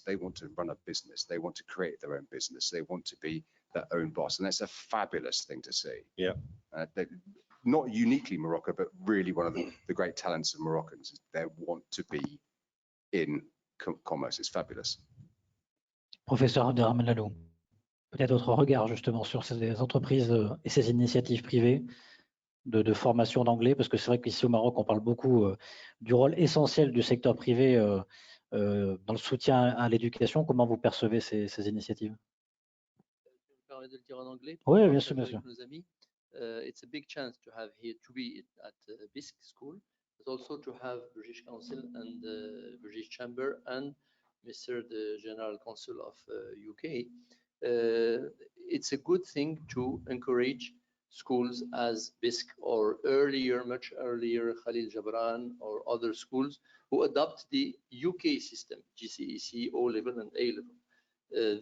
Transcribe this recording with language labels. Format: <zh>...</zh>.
<en>They want to run a business. They want to create their own business. They want to be their own boss. And that's a fabulous thing to see. Yeah. Not uniquely Morocco, but really one of the great talents of Moroccans is they want to be in commerce. It's fabulous.</en> <fr>Professeur Abderrahmane Lalou, peut-être votre regard justement sur ces entreprises et ces initiatives privées de formation d'anglais, parce que c'est vrai qu'ici au Maroc, on parle beaucoup du rôle essentiel du secteur privé dans le soutien à l'éducation. Comment vous percevez ces initiatives? Je me permets de le dire en anglais. Oui, bien sûr, bien sûr. Nos amis.</fr> <en>It's a big chance to have here to be at BISC school, but also to have British Council and British Chamber and Mr. the General Counsel of UK. It's a good thing to encourage schools as BISC or earlier, much earlier, Khalil Gibran or other schools who adopt the UK system, GCSE, O-level and A-level.</en>